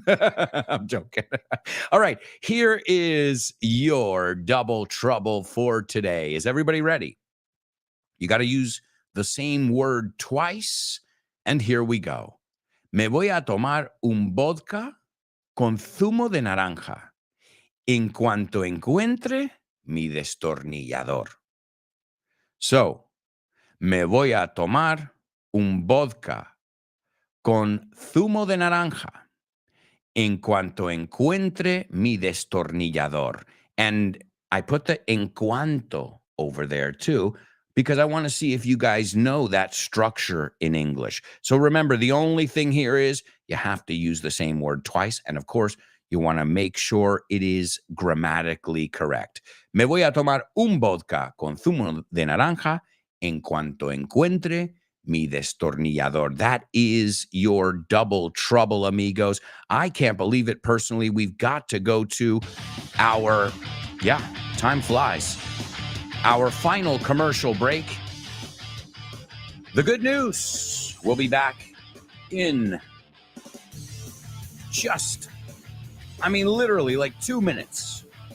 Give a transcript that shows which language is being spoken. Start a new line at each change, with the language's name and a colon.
English: I'm joking. All right, here is your double trouble for today. Is everybody ready? You got to use the same word twice, and here we go.
Spanish: Me voy a tomar un vodka con zumo de naranja en cuanto encuentre mi destornillador. So, me voy a tomar un vodka con zumo de naranja en cuanto encuentre mi destornillador.
English: And I put the en cuanto over there too, because I want to see if you guys know that structure in English. So remember, the only thing here is you have to use the same word twice. And of course, you want to make sure it is grammatically correct.
Spanish: Me voy a tomar un vodka con zumo de naranja en cuanto encuentre mi destornillador.
English: That is your double trouble, amigos. I can't believe it personally. We've got to go to our, time flies, our final commercial break. The good news, we'll be back in literally like 2 minutes.